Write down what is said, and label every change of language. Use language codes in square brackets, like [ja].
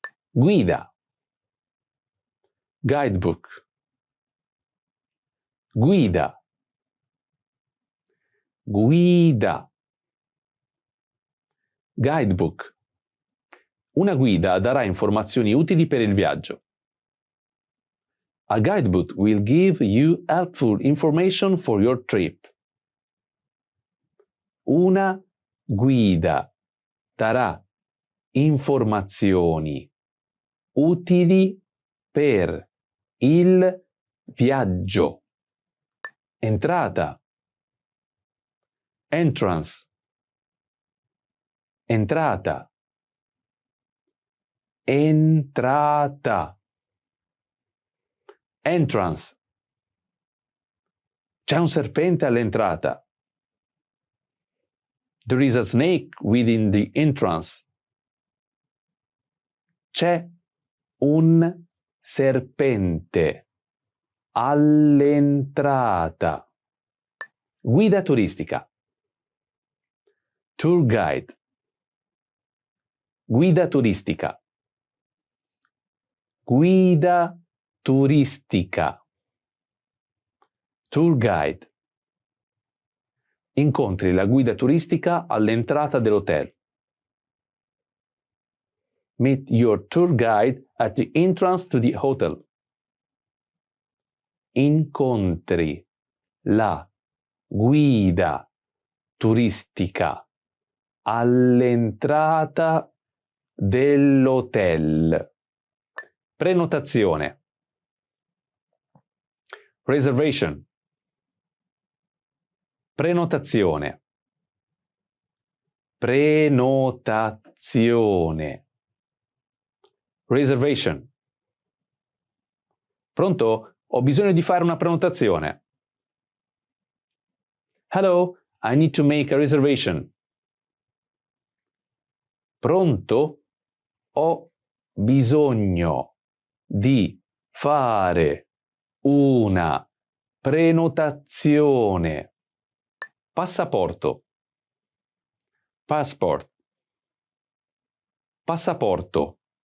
[it] Guida. Guidebook. Guida. Guida. [en] Guidebook. [it] Una guida darà informazioni utili per il viaggio. [en] A guidebook will give you helpful information for your trip. [it] Una guida darà informazioni utili per il viaggio. Entrata. Entrance. Entrata. Entrata. [en] Entrance. [it] C'è un serpente all'entrata. [en] There is a snake within the entrance. [it] C'è un serpente all'entrata. Guida turistica. [en] Tour guide. [it] Guida turistica. Guida turistica. [en] Tour guide. [it] Incontri la guida turistica all'entrata dell'hotel. [en] Meet your tour guide at the entrance to the hotel. [it] Incontri la guida turistica all'entrata dell'hotel. Prenotazione. [en] Reservation. [it] Prenotazione. Prenotazione. Reservation. Pronto? Ho bisogno di fare una prenotazione. [en] Hello, I need to make a reservation. [it] Pronto? Ho bisogno di fare una prenotazione. Passaporto. Passport. Passaporto.